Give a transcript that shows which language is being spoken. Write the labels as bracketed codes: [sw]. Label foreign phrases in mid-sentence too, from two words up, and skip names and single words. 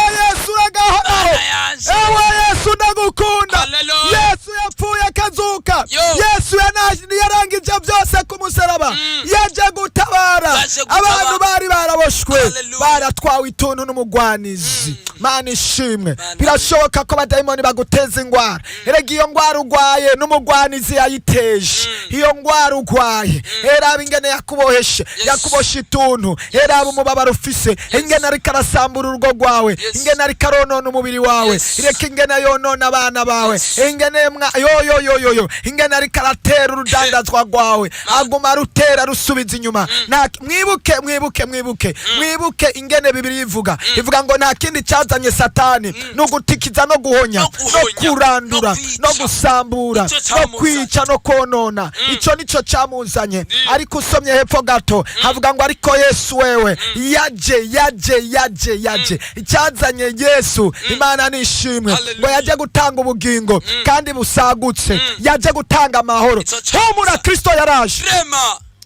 [rn] Yesu uragahoraho. Mana yanje. Ewe Yesu ndagukunda. Hallelujah. Yesu yapfuye akazuka. Yo. Yesu yana-, yarangije byose ku musaraba. Mm. Yaje gutabara Yaje gutabara. abantu bari baraboshwe. Hallelujah. Baratwawe ituntu n'umugwanizi. Mm. Mana ishimwe. Mana Birashoboka ko abadayimoni baguteza ingwara. Mm. Erega iyo ngwara ugwaye n'umugwanizi yayiteje. Mm. Iyo ngwara ugwaye. Mm. Eraba ingene yakuboheshe, Yes. yakuboshe ituntu. Yes. Eraba umubabaro ufise. Yes. Ingene ariko arasambura urugo rwawe. Yes. Ingene ariko aronona umubiri wawe. Yes. Ireke ingene yonona abana bawe. Yes. Ingene mwa-, yo, yo, yo, yo, yo. Ingene ariko aratera urudandazwa rwawe. Ma- Aguma arutera rusubiza inyuma. Mm. Na-, mwibuke, mwibuke, mwibuke. Mm. Mwibuke ingene Bibiliya ivuga. Mm. Ivuga ngo nta kindi cyazanye Satani, Mm. ni ugutikiza no guhonya, No no guhonya, kurandura, no kwica. no gusambura, Nicyo no cyamuzanye. kwica, no konona. Mm. Icyo nicyo cyamuzanye. Mm. Ariko usomye hepfo gato, Mm. havuga ngo ariko Yesu wewe, Mm. yaje, yaje, yaje, yaje. Mm. Icyazanye Yesu, Mm. Imana nishimwe. Hallelujah. Ngo yaje gutanga ubugingo, Mm. kandi busagutse. Mm. Yaje gutanga amahoro. Nicyo cyamuzanye. Humura, Kristo yaraje. Rema.